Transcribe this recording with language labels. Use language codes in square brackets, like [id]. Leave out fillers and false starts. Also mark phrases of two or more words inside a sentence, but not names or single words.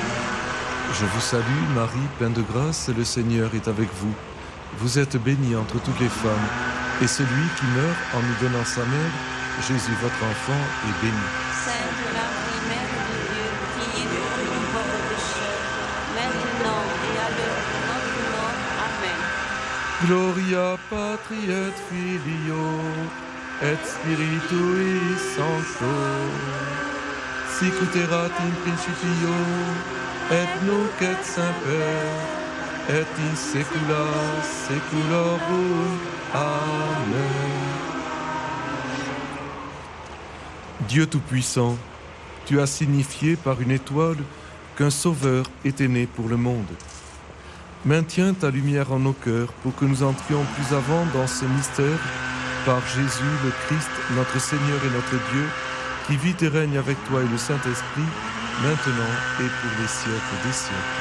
[fr] Je vous salue, Marie, pleine de grâce. Le Seigneur est avec vous. Vous êtes bénie entre toutes les femmes, et celui qui meurt en nous donnant sa mère, Jésus, votre enfant, est béni. Sainte Marie, Mère de Dieu, priez pour nous pauvres pécheurs, maintenant et à l'heure de notre mort. Amen. [la] Gloria patri et filio et spiritui sancto, sic ut erat in principio et nunc et semper et in saecula saeculorum. Amen. [fr] Dieu Tout-Puissant, tu as signifié par une étoile qu'un Sauveur était né pour le monde. Maintiens ta lumière en nos cœurs pour que nous entrions plus avant dans ce mystère par Jésus le Christ, notre Seigneur et notre Dieu, qui vit et règne avec toi et le Saint-Esprit, maintenant et pour les siècles des siècles.